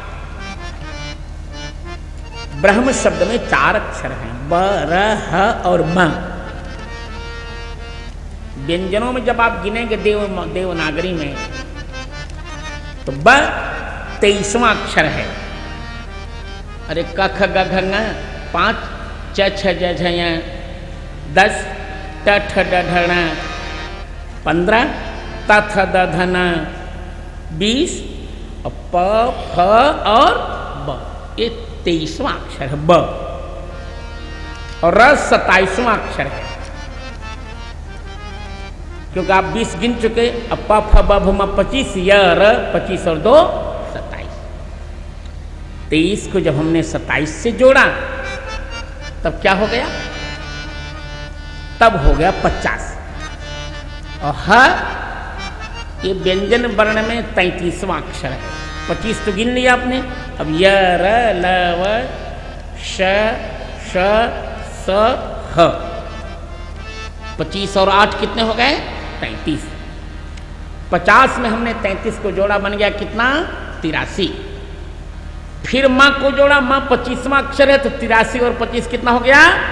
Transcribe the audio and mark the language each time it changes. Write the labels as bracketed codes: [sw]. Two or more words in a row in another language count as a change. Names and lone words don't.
[hi] ब्रह्म शब्द में 4 अक्षर हैं, ब, र, ह और म। व्यंजनों में जब आप गिनेंगे देवनागरी में, तो ब 23वां अक्षर है। अरे क ख ग घ ङ 5, च छ ज झ ञ 10, ट ठ ड ढ ण 15, त थ द ध न 20 और प फ और ब, ये 23वां अक्षर है ब। और र 27वां अक्षर है, क्योंकि आप 20 गिन चुके। अब प फ ब भ म 25, य र 25 और 2 27। 23 को जब हमने 27 से जोड़ा तब क्या हो गया? तब हो गया 50। और ह ये व्यंजन वर्ण में 33वां अक्षर है। 25 तो गिन लिया आपने। अब य र ल व श श स ह। 25 और 8 कितने हो गए? 33। 50 में हमने 33 को जोड़ा, बन गया कितना? 83। फिर माँ को जोड़ा, माँ 25वां अक्षर है तो 83 और 25 कितना हो गया?